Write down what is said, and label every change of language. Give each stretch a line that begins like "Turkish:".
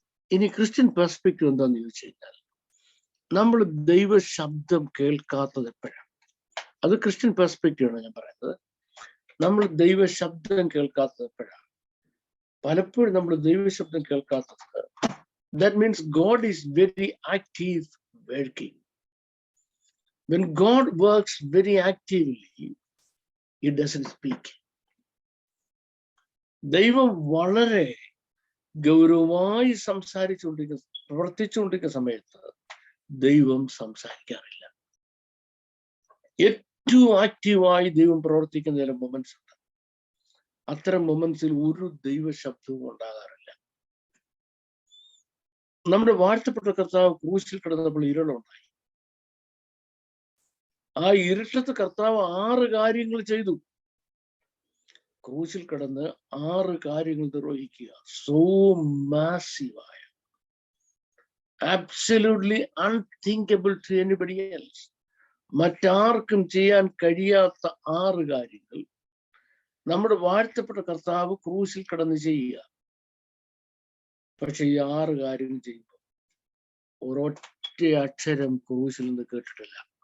Malayalam: ഇനി Christian perspective എന്താന്ന് ചോദിച്ചു കഴിഞ്ഞാൽ, നമ്മൾ ദൈവ ശബ്ദം കേൾക്കാത്തത് എപ്പോഴാണ്? അത് ക്രിസ്ത്യൻ പെർസ്പെക്റ്റീവ് ആണ് ഞാൻ പറയുന്നത്. നമ്മൾ ദൈവ ശബ്ദം കേൾക്കാത്തത് എപ്പോഴാണ്? പലപ്പോഴും നമ്മൾ ദൈവശബ്ദം കേൾക്കാത്തത്
English: That means God is very active working. When God works very actively, he doesn't speak.
Malayalam: ദൈവം വളരെ ഗൗരവമായി പ്രവർത്തിച്ചുകൊണ്ടിരിക്കുന്ന സമയത്ത് ദൈവം സംസാരിക്കാറില്ല. ഏറ്റവും ആക്റ്റീവായി ദൈവം പ്രവർത്തിക്കുന്ന ചില മൊമെന്റ്സ് ഉണ്ട്. അത്തരം മൊമെന്റ്സിൽ ഒരു ദൈവ ശബ്ദവും ഉണ്ടാകാറില്ല. നമ്മുടെ വാഴ്ത്തപ്പെട്ട കർത്താവ് ക്രൂശിൽ കിടന്നപ്പോൾ ഇരുളുണ്ടായി. ആ ഇരുട്ടത്ത് കർത്താവ് 6 കാര്യങ്ങൾ ചെയ്തു. ക്രൂശിൽ കിടന്ന് 6 കാര്യങ്ങൾ നിർവഹിക്കുക.
English: So മാസീവായ, absolutely unthinkable to anybody else.
Malayalam: മറ്റാർക്കും ചെയ്യാൻ കഴിയാത്ത 6 കാര്യങ്ങൾ നമ്മുടെ വാഴ്ത്തപ്പെട്ട കർത്താവ് ക്രൂശിൽ കിടന്ന് ചെയ്യുക. പക്ഷെ ഈ 6 കാര്യങ്ങൾ ചെയ്യുമ്പോൾ ഒരൊറ്റ അക്ഷരം ക്രൂശിൽ നിന്ന് കേട്ടിട്ടില്ല.